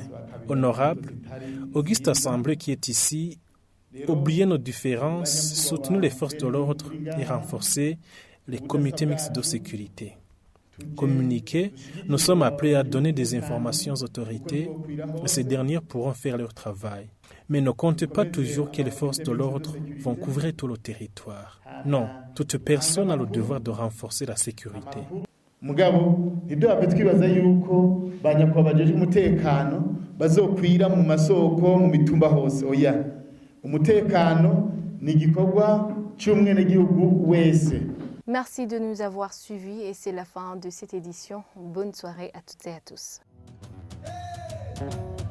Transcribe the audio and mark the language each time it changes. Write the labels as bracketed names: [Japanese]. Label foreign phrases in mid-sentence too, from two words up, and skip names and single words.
[French] Honorable, auguste assemblée qui est ici, oubliez nos différences, soutenez les forces de l'ordre et renforcez les comités mixtes de sécurité. Communiquer, nous sommes appelés à donner des informations aux autorités et ces dernières pourront faire leur travail. Mais ne comptez pas toujours que les forces de l'ordre vont couvrir tout le territoire. Non, toute personne a le devoir de renforcer la sécurité. [Rundi] Mugabo ntiduhave twibaza yuko banyakwa bajeje umutekano bazokwira mu masoko mu mitumba hose oya umutekano ni igikorwa cy'umwenegihugu wese. [French] Merci de nous avoir suivis et c'est la fin de cette édition. Bonne soirée à toutes et à tous.